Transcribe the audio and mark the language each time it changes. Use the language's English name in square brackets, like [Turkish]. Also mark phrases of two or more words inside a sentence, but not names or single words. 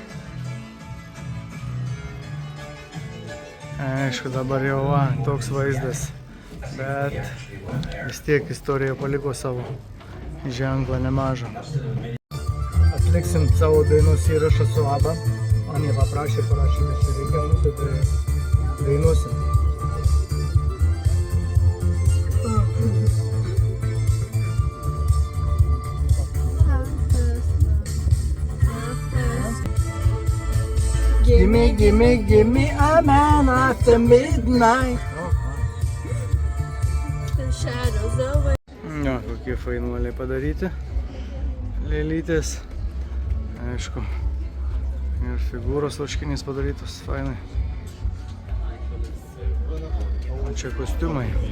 [Lithuanian] Aišku, dabar jau va, toks vaizdas, bet vis tiek istorija paliko savo ženklą nemažą. Atliksim savo dainos įrašą su ABBA. Man jie paprašė parašyti, kad reikia mūsų, tai dainuosim. [English] Gimme a man after midnight. [Lithuanian] Jo, kokie fainuoliai padaryti, lėlytės, aišku, ir figūros vaškiniais padarytos, fainai. O čia kostiumai.